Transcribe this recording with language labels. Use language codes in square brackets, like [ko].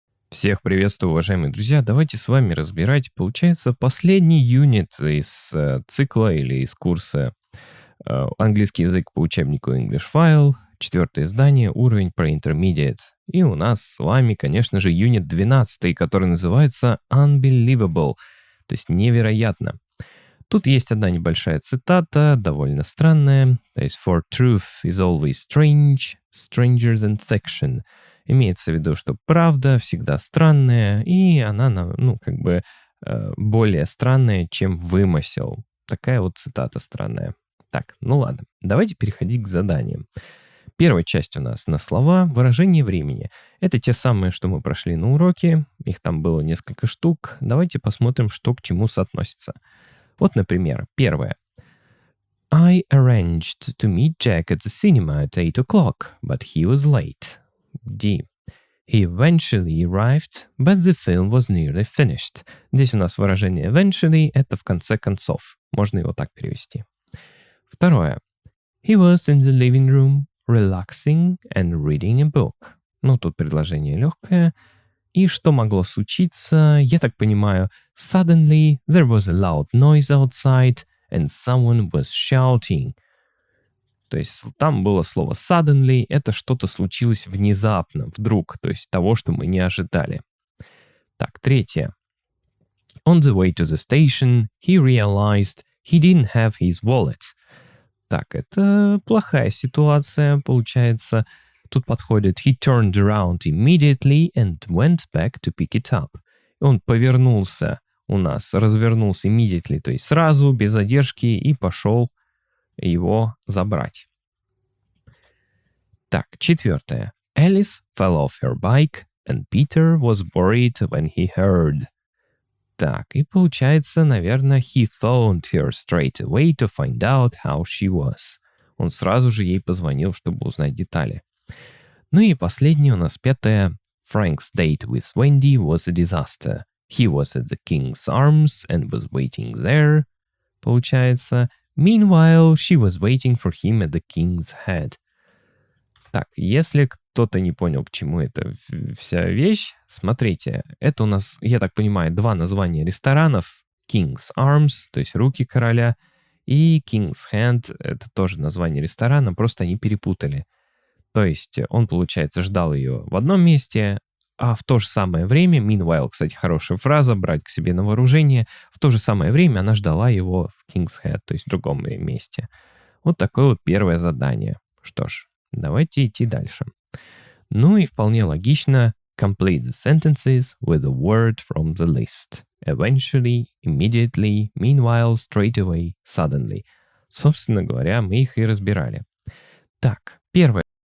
[ru] Всех приветствую, уважаемые друзья. Давайте с вами разбирать, получается, последний юнит из цикла или из курса английский язык по учебнику English File, 4 издание, уровень про Intermediate. И у нас с вами, конечно же, юнит 12, который называется Unbelievable, то есть невероятно. Тут есть одна небольшая цитата, довольно странная. То есть [en] for truth is always strange, stranger than fiction. [ru] Имеется в виду, что правда всегда странная, и она, более странная, чем вымысел. Такая вот цитата странная. Так, ну ладно, давайте переходить к заданиям. Первая часть у нас на слова, выражение времени. Это те самые, что мы прошли на уроке. Их там было несколько штук. Давайте посмотрим, что к чему соотносится. Вот, например, первое. [en] I arranged to meet Jack at the cinema at 8 o'clock, but he was late. D. He eventually arrived, but the film was nearly finished. [ru] Здесь у нас выражение eventually — это в конце концов. Можно его так перевести. Второе. [en] He was in the living room, relaxing and reading a book. [ru] Ну, тут предложение легкое. И что могло случиться, я так понимаю, [en] suddenly there was a loud noise outside and someone was shouting. [ru] То есть там было слово suddenly, это что-то случилось внезапно, вдруг, то есть того, что мы не ожидали. Так, третье. [en] On the way to the station, he realized he didn't have his wallet. [ru] Так, это плохая ситуация, получается. Тут подходит [en] he turned around immediately and went back to pick it up. [ru] Он повернулся у нас, развернулся immediately, то есть сразу, без задержки, и пошел его забрать. Так, четвертое. [en] Alice fell off her bike, and Peter was worried when he heard. [ru] Так, и получается, наверное, [en] he phoned her straight away to find out how she was. [ru] Он сразу же ей позвонил, чтобы узнать детали. Ну и последнее у нас пятое. [en] Frank's date with Wendy was a disaster. He was at the King's Arms and was waiting there. [ru] Получается, [en] meanwhile, she was waiting for him at the King's Head. [ru] Так, если кто-то не понял, к чему эта вся вещь, смотрите, это у нас, я так понимаю, два названия ресторанов. King's Arms, то есть руки короля, и King's Hand, это тоже название ресторана, просто они перепутали. То есть он, получается, ждал ее в одном месте, а в то же самое время, meanwhile, кстати, хорошая фраза, брать к себе на вооружение, в то же самое время она ждала его в King's Head, то есть в другом месте. Вот такое вот первое задание. Что ж, давайте идти дальше. Ну и вполне логично. [en] Complete the sentences with a word from the list. Eventually, immediately, meanwhile, straight away, suddenly. [ru] Собственно говоря, мы их и разбирали. Так, первое.